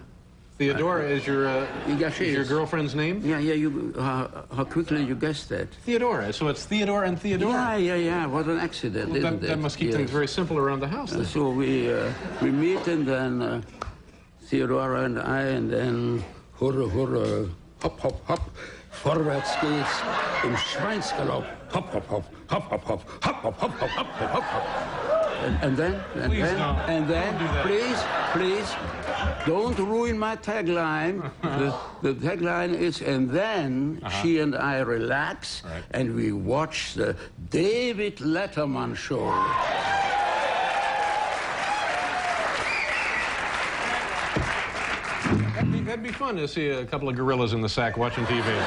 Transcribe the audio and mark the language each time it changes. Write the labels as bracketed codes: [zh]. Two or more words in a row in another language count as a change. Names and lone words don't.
[en] Theodora is your girlfriend's name? Yeah. How quickly you guessed that? Theodora. So it's Theodore and Theodora. Yeah. What an accident, well, isn't it? That must keep things very simple around the house. So we meet, and then Theodora and I, and then [de] hurra, hop, hop, hop. Vorwärts geht's im Schweinsgalopp. Hop, hop, hop, hop, hop, hop, hop, hop, hop, hop, hop, hop, hop. [en] And then, please, don't ruin my tagline. The tagline is, and then she and I relax, and we watch the David Letterman show. That'd be fun to see a couple of gorillas in the sack watching TV.